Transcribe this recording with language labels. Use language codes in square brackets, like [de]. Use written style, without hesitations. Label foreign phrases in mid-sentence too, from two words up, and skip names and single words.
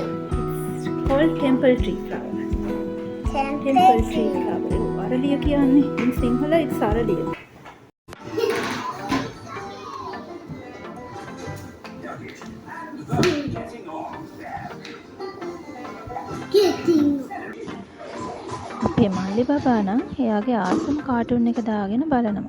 [en] called temple tree flower. temple tree flower. [si] අරලිය කියන්නේ [en] in Sinhala it's අරලිය. Getting. [si] අපේ මල්ලි බබා නම් එයාගේ ආසම කාටුන් එක දාගෙන බලනවා.